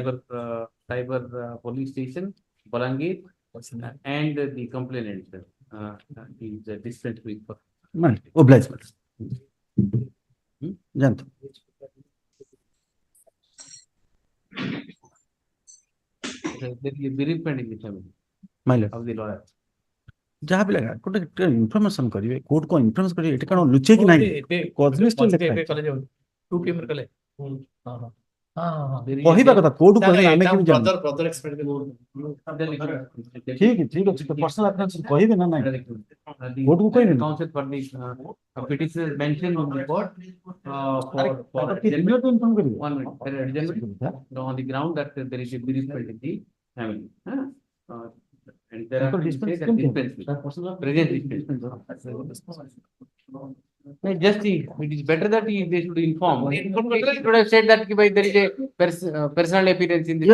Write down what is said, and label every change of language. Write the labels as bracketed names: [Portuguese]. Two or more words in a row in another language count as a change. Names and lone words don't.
[English] cyber police station, Balangir, and the complainant is dispensed with. Obliged. Janto. There is a bereavement in the family My lord. of the lawyer. [Odia] ଯାହା ବି ଲାଗା ଗୋଟେ ଇନଫର୍ମେସନ କରିବେ କୋର୍ଟ କୁ ଇନଫର୍ମେସନ କରିବେ ଏଠି କଣ ଲୁଚେ କି ନାହିଁ କହିବା କଥା କୋର୍ଟ କହିବେ ଆମେ କେମିତି ଜାଣିବୁ ଠିକ ଅଛି [English] personal approach [Odia] କହିବେ ନା ନାହିଁ କୋର୍ଟ କୁ କହିବେ [English] Counsel for the petitioner mentioned on the court for [Odia] ଇନଫର୍ମ କରିବେ [English] one minute, on the ground that there is a bereavement in the family. And there are Dispense cases that [Hindi] क्यों [English] dispense with, present dispense. No, just it is better that they should inform. It should have said that there is a personal appearance in this